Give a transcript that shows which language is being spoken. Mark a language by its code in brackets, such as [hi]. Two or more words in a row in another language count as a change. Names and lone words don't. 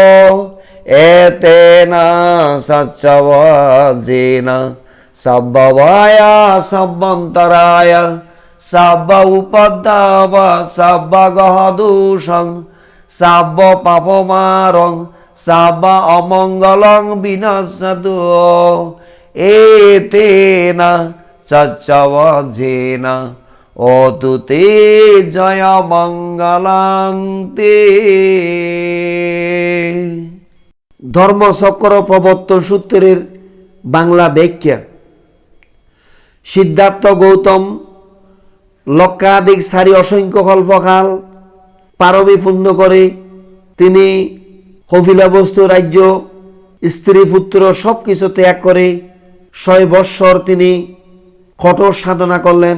[pi] এতেনা সচ্চবজিনা সাব্বাবায়া সাব্বান্তরায়া সাব্বা উপদ্দাবা সাব্বা গহদূষং সাব্ব পাপমারং সাব্বা অমঙ্গলং বিনাশাদো এতেনা চচ্চবজেনা অতুতে জয় মঙ্গলান্তে। [bn] ধর্মচক্র প্রবর্তন সূত্রের বাংলা ব্যাখ্যা। সিদ্ধার্থ গৌতম লক্ষাধিক সারি অসংখ্য কল্পকাল পারবী পূর্ণ করে তিনি কপিলবস্তু রাজ্য স্ত্রী পুত্র সব কিছু ত্যাগ করে ৬০ বৎসর তিনি কঠোর সাধনা করলেন।